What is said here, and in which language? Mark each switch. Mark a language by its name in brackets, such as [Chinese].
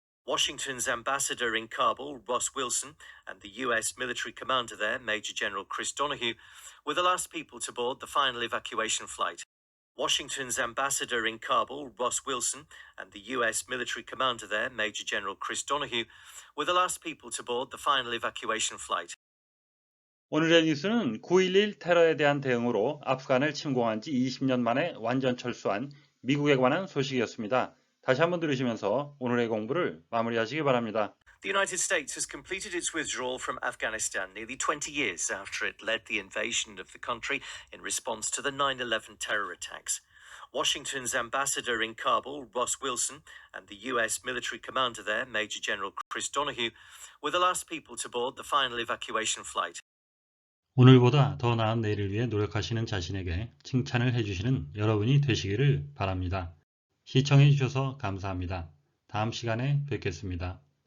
[English] Washington's ambassador in Kabul, Ross Wilson, and the US military commander there, Major General Chris Donahue, were the last people to board the final evacuation flight. Washington's ambassador in Kabul, Ross Wilson, and the US military commander there, Major General Chris Donahue, were the last people to board the final evacuation flight. [Korean] 오늘의 뉴스는 9.11 테러에 대한 대응으로 아프간을 침공한 지 20년 만에 완전 철수한 미국에 관한 소식이었습니다. 다시 한번 들으시면서 오늘의 공부를 마무리하시기 바랍니다. [English] The United States has completed its withdrawal from Afghanistan nearly 20 years after it led the invasion of the country in response to the 9/11 terror attacks. Washington's ambassador in Kabul, Ross Wilson, and the US military commander there, Major General Chris Donahue, were the last people to board the final evacuation flight. [Korean] 오늘보다 더 나은 내일을 위해 노력하시는 자신에게 칭찬을 해주시는 여러분이 되시기를 바랍니다. 시청해 주셔서 감사합니다. 다음 시간에 뵙겠습니다.